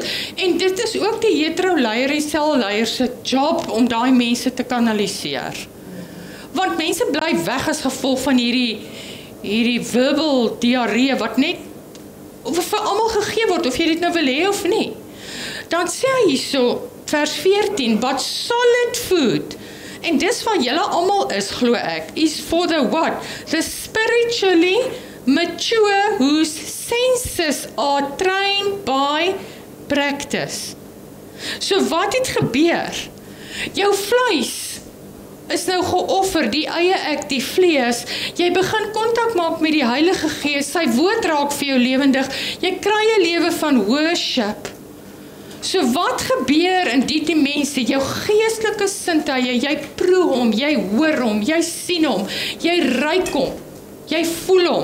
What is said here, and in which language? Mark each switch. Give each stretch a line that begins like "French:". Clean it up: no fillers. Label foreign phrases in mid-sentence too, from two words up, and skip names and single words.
Afrikaans: En dit is ook die hetero-leier en selleier se job om daai mense te kanaliseer. Want mense bly weg as gevolg van hierdie verbal diarree wat net vir almal gegee word, of jy dit nou wil hê of nie. Dan sê hy hierso, vers 14,
English: but solid food,
Afrikaans: en dis wat julle almal is, glo ek, is
English: for the what? The spiritually mature whose senses are trained by practice.
Afrikaans: So wat het gebeur? Jou vleis is nou geoffer, die eie ek, die vlees, jy begin kontak maak met die Heilige Gees, sy woord raak vir jou lewendig, jy kry 'n lewe van worship. So wat gebeur in die mense, jou geestelike sintuie, jy proe hom, jy hoor hom, jy sien hom, jy ruik hom, jy voel hom.